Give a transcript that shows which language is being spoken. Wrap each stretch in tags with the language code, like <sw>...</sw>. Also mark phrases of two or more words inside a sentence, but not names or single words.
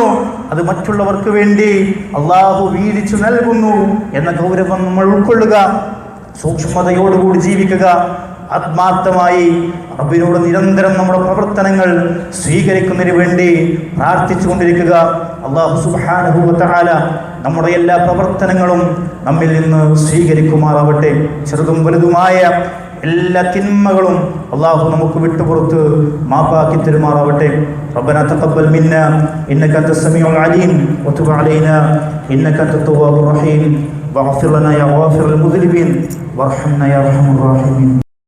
<ml>അത് മറ്റുള്ളവർക്ക് വേണ്ടി അള്ളാഹു വീതിച്ചു നൽകുന്നു എന്ന ഗൗരവം നമ്മൾ ഉൾക്കൊള്ളുക, സൂക്ഷ്മതയോടുകൂടി ജീവിക്കുക, ആത്മാർത്ഥമായി റബ്ബിനോട് നിരന്തരം നമ്മുടെ പ്രവർത്തനങ്ങൾ സ്വീകരിക്കുന്നതിന് വേണ്ടി പ്രാർത്ഥിച്ചുകൊണ്ടിരിക്കുക.</ml> <ar>الله سبحانه وتعالى</ar> <ml>നമ്മുടെ എല്ലാ പ്രവർത്തനങ്ങളും നമ്മിൽ നിന്ന് സ്വീകരിക്കുമാറാവട്ടെ. ചെറുതും വലുതുമായ എല്ലാ തിന്മകളും അള്ളാഹു നമുക്ക് വിട്ടുപുറത്ത് മാപ്പാക്കി തരുമാറാവട്ടെ.</ml> <ar>ربنا تقبل منا إنك أنت السميع العليم وتب علينا إنك أنت التواب الرحيم واغفر لنا يا غافر المذنبين وارحمنا يا أرحم الراحمين.</ar>